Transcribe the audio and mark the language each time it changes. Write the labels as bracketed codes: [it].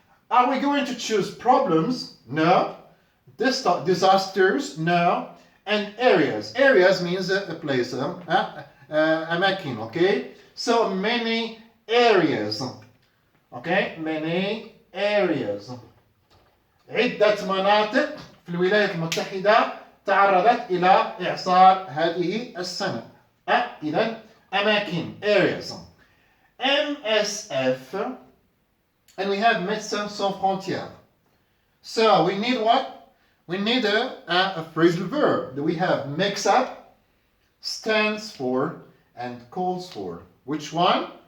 [en] Are we going to choose problems? No. Disasters? No. And areas. Areas means a place, أماكن, okay? So many areas. Okay, many areas. [ar] عدة مناطق في الولايات المتحدة تعرضت إلى إعصار هذه السنة. إذا أماكن areas. [en] MSF, and we have Médecins Sans Frontières. So we need what? We need a phrasal verb. We have mixup, stands for, and calls for. Which one?